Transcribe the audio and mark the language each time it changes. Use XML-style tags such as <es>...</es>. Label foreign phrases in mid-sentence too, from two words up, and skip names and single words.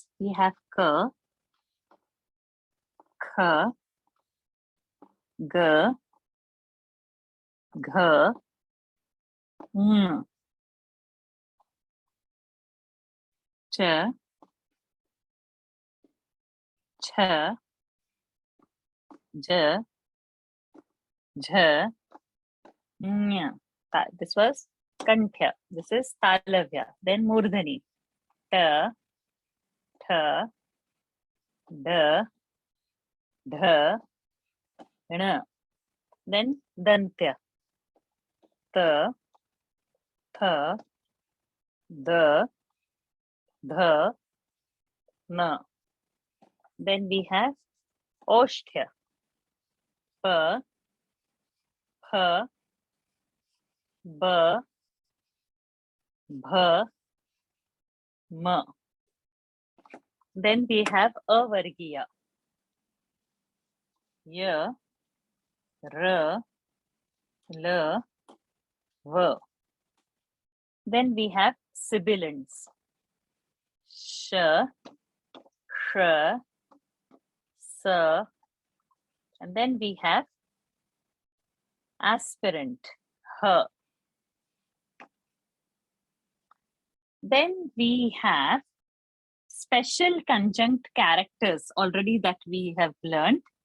<en>We have k, kh, g, gh, ng, ch, ch, j, jh, ñ. This was Kanthya. This is Talavya. Then Murdhani. Ta, tha, da, dha, na. Then Dantya. Ta, tha, da, dha, na. Then we have Oshtya. Pa, pha, ba, bha, ma. Then we have Avargiya. Ya, ra, la, va. Then we have sibilants. Sh, sh, sa. And then we have aspirant. Ha. Then we have special conjunct characters already that we have learned.</en>